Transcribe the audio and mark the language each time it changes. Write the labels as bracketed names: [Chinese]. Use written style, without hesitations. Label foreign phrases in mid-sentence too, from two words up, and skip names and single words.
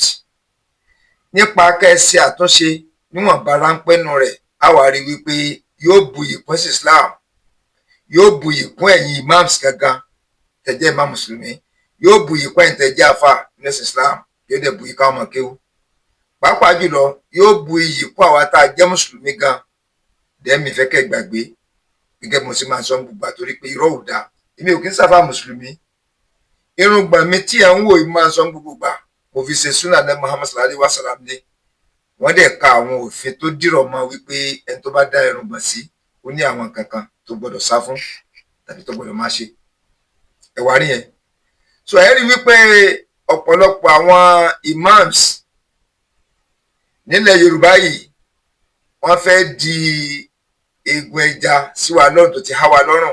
[Yoruba] Nípa kẹ́ ẹ ṣe àtúnṣe níwọ̀nba ráńpẹ́ nù rẹ̀, á wá rí wípé yóò buyì kún sí Islam, yóò buyì kún ẹ̀yin imams gangan tẹ́jẹ́ imam Mùsùlùmí, yóò buyì kún ẹ̀yin tẹ́jẹ́ àfà ní Islam, yóò dẹ̀ buyì káwọn ọmọ kéwú. Pàápàá jùlọ yóò buyì kún àwa tá a jẹ́ Mùsùlùmí gan. Dẹ́mi fẹ́ kẹ́ gbàgbé gẹ́gẹ́ bí mo ṣe máa sọ gbogbo àtorí pé irọ́ ò dáa. Èmi ò kí ń sáfà Mùsùlùmí. Irùngbọ̀n mi tí ẹ̀ ń wò yìí máa sọ gbogbo gbà, mo fi ṣe súnà ní Muhammad [Arabic] صلى الله عليه وسلم [Yoruba] ní. Wọ́n dẹ̀ ka àwọn òfin tó dìrọ̀ mọ́ wípé ẹni tó bá dá irùngbọ̀n sí, ó ní àwọn kankan tó gbọdọ̀ sá fún tàbí tó gbọdọ̀ máa ṣe. Ẹ wá rí yẹn. So ẹ rí wípé ọ̀pọ̀lọpọ̀ àwọn imams nílẹ̀ Yorùbá yìí, wọ́n fẹ́ di eegun ẹja sí wa lọ́rùn tó ti há wa lọ́rùn.